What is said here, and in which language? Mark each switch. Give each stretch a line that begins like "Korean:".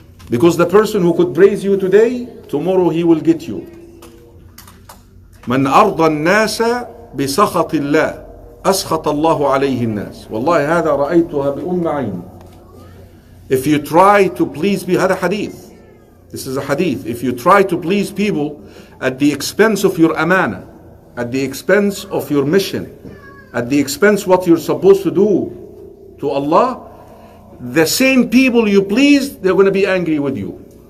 English: Because the person who could praise you today, tomorrow he will get you.
Arabic: من أرضى الناس بسخط الله أسخط الله عليه الناس. والله هذا رأيتها بأم عيني.
English: If you try to please people, هذا hadith. This is a hadith. If you try to please people at the expense of your amana, at the expense of your mission, at the expense what you're supposed to do to Allah, the same people you please, they're going to be angry with you.